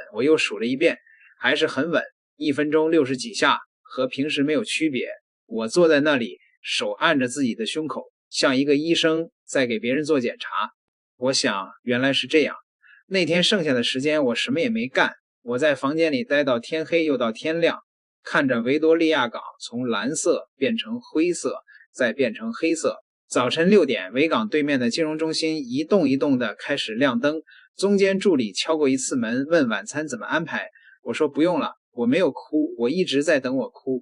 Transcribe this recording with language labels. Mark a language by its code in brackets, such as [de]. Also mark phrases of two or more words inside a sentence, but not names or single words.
[zh] 我又數了一遍，還是很穩，1分鐘60幾下，和平時沒有區別。我坐在那裡，手按着自己的胸口，像一個醫生在給別人做檢查。我想原來是這樣。那天剩下的時間我什麼也沒幹，我在房間裡待到天黑又到天亮，看着維多利亞港從藍色變成灰色，再變成黑色。早晨6點，維港對面的金融中心一棟一棟的開始亮燈， 中間助理敲過一次門，問晚餐怎麼安排。我說不用了，我沒有哭，我一直在等我哭。